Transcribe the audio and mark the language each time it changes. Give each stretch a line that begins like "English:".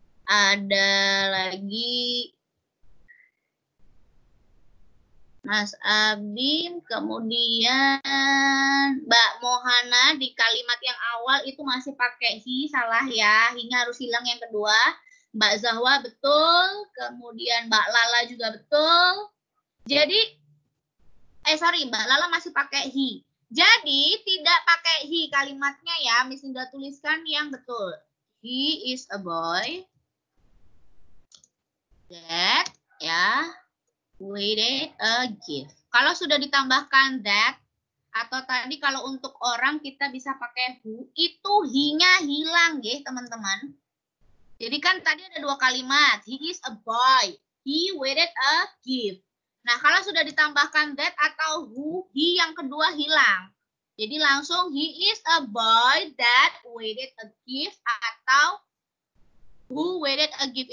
Indonesian: Ada lagi Mas Abim, kemudian Mbak Mohana di kalimat yang awal itu masih pakai he, salah ya. He-nya harus hilang yang kedua. Mbak Zahwa betul, kemudian Mbak Lala juga betul. Jadi, Mbak Lala masih pakai he. Jadi, tidak pakai he kalimatnya ya. Miss Linda tuliskan yang betul.
English: He is a boy that ya waited a gift.
Indonesian: Kalau sudah ditambahkan that atau tadi kalau untuk orang kita bisa pakai who, itu he-nya hilang ya teman-teman. Jadi kan tadi ada 2 kalimat.
English: He is a boy. He waited a gift.
Indonesian: Nah, kalau sudah ditambahkan that atau who, he yang kedua hilang. Jadi langsung
English: he is a boy that waited a gift atau who waited a gift.